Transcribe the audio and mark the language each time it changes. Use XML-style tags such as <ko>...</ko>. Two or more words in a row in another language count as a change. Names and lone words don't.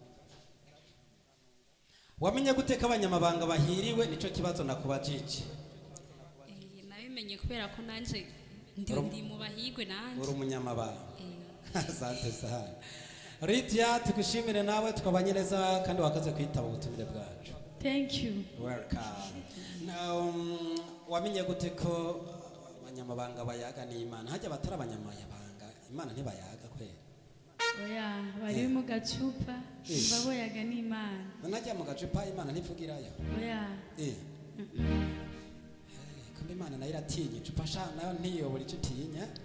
<rw>Wamenye gute ko abanyamabanga bahiriwe? Nico kibazo nakubajije. Nabimenye kubera ko nanje ndi mu bahigwe nanje. Uri umunyamabanga.</rw> <sw>Asante sana.</sw> <rw>Lydia tugushimire nawe twabanye neza kandi wakaze kwitaba ubutumire bwacu.</rw> <en>Thank you. Welcome.</en> <rw>Now wamenye gute ko abanyamabanga bayaga n'Imana? Hajya batara abanyamabanga Imana ntibayaga kwera. Oya, bari mu gacupa baboyaga n'Imana. Najya mu gacupa Imana ntivugirayo. Oya. Kumbe Imana nayo iratinya icupa sha nayo ntiyobora icyo utinya.</rw>